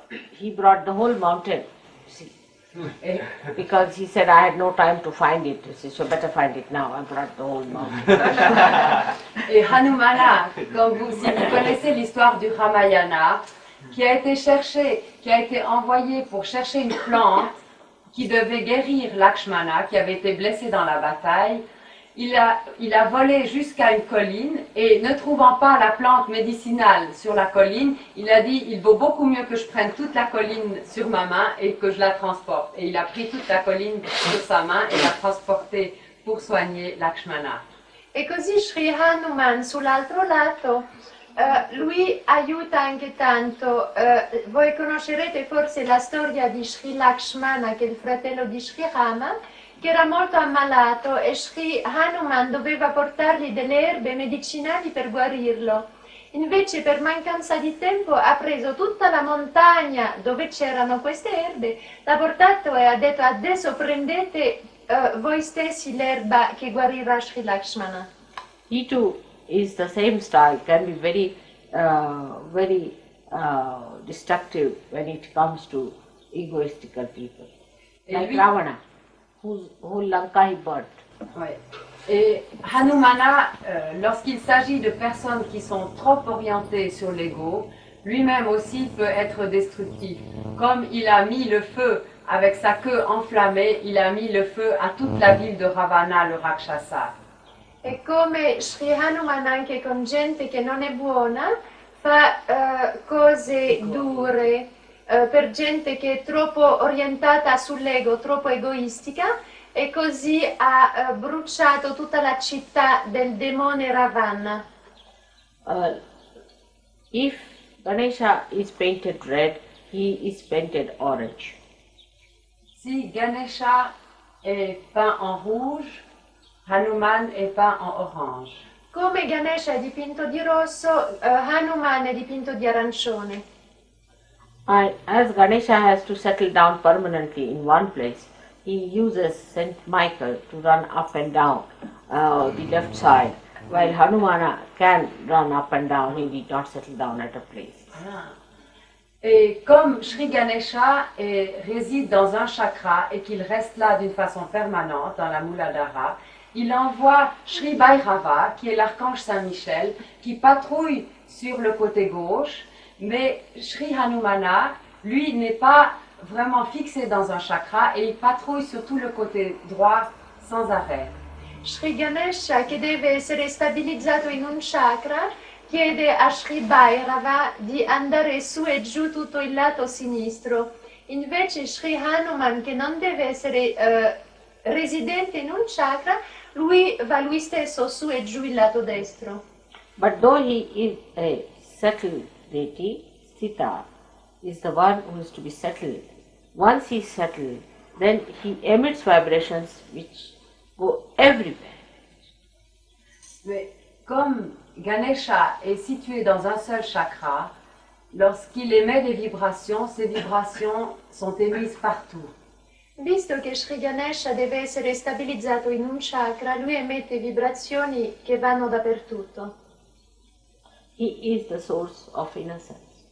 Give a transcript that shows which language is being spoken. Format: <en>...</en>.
<en>He brought the whole mountain, see, because he said, I had no time to find it. He said, so better find it now. I brought the whole mountain.</en> <fr>Et Hanumana, si vous connaissez l'histoire du Ramayana, qui a été cherché, qui a été envoyé pour chercher une plante qui devait guérir Lakshmana, qui avait été blessé dans la bataille, il a volé jusqu'à une colline et ne trouvant pas la plante médicinale sur la colline, il a dit, il vaut beaucoup mieux que je prenne toute la colline sur ma main et que je la transporte. Et il a pris toute la colline sur sa main et l'a transportée pour soigner Lakshmana.</fr> <it>E così Sri Hanuman sull'altro lato, lui aiuta anche tanto, voi conoscerete forse la storia di Sri Lakshmana, che è il fratello di Sri Rama, che era molto ammalato e Sri Hanuman doveva portargli delle erbe medicinali per guarirlo. Invece per mancanza di tempo ha preso tutta la montagna dove c'erano queste erbe, l'ha portato e ha detto adesso prendete voi stessi l'erba che guarirà Sri Lakshmana.</it> <en>He too is the same style, can be very, destructive when it comes to egoistical people. Like Ravana, whose whole Lanka he burnt.</en> <fr>Ouais. Et Hanumana, lorsqu'il s'agit de personnes qui sont trop orientées sur l'ego, lui-même aussi peut être destructif. Comme il a mis le feu avec sa queue enflammée, il a mis le feu à toute la ville de Ravana, le Rakshasa.</fr> <it>E come Sri Hanuman anche con gente che non è buona, fa cose dure per gente che è troppo orientata sull'ego, troppo egoistica, e così ha bruciato tutta la città del demone Ravana.</it> <en>If Ganesha is painted red, he is painted orange.</en> <fr>Si Ganesha est peint en rouge, Hanuman est peint en orange.</fr> <it>Come Ganesha è dipinto di rosso, Hanuman è dipinto di arancione.</it> <en>As Ganesha has to settle down permanently in one place, he uses Saint Michael to run up and down the left side, while Hanumana can run up and down, he did not settle down at a place.</en> <fr>Et comme Sri Ganesha réside dans un chakra et qu'il reste là d'une façon permanente dans la Muladhara, il envoie Sri Bhairava, qui est l'archange Saint-Michel, qui patrouille sur le côté gauche, mais Sri Hanumana, lui, n'est pas vraiment fixé dans un chakra et il patrouille sur tout le côté droit sans arrêt.</fr> <it>Sri Ganesha, che deve essere stabilizzato in un chakra, chiede a Sri Bhairava di andare su e giù tutto il lato sinistro. Invece Sri Hanuman, che non deve essere residente in un chakra, lui va lui stesso su e giù il lato destro.</it> <en>But though he is a settled deity, Sita is the one who is to be settled. Once he is settled, then he emits vibrations which go everywhere.</en> <fr>Mais comme Ganesha est situé dans un seul chakra, lorsqu'il émet des vibrations, ces vibrations sont émises partout.</fr> <it>Visto che Sri Ganesha deve essere stabilizzato in un chakra, lui emette vibrazioni che vanno dappertutto.</it> <en>He is the source of innocence.</en>